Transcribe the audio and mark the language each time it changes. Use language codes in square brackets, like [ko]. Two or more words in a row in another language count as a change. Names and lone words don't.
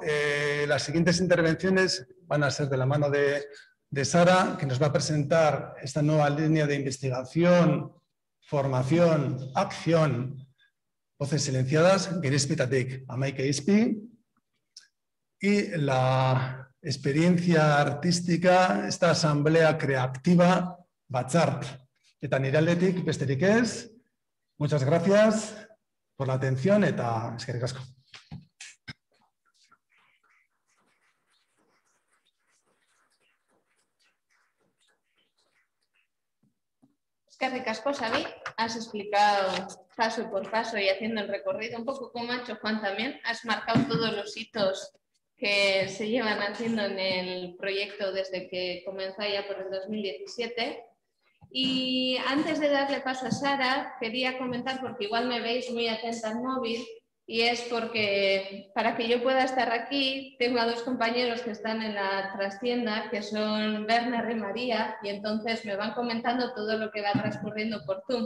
[es] Las siguientes intervenciones van a ser de la mano de Sara, que nos va a presentar esta nueva línea de investigación, formación, acción, voces silenciadas, Gerizpitatik Amaika Izpi, y la experiencia artística, esta asamblea creativa, Batzart. [eu] Eta nire aldetik besterik ez. [es] Muchas gracias por la atención [eu] eta eskerrik asko. Eskerrik asko, Xavi. [es] Has explicado paso por paso y haciendo el recorrido, un poco como ha hecho Juan también. Has marcado todos los hitos que se llevan haciendo en el proyecto desde que comenzó ya por el 2017. Y antes de darle paso a Sara, quería comentar, porque igual me veis muy atenta al móvil, y es porque para que yo pueda estar aquí tengo a 2 compañeros que están en la trastienda, que son Werner y María, y entonces me van comentando todo lo que va transcurriendo por Zoom.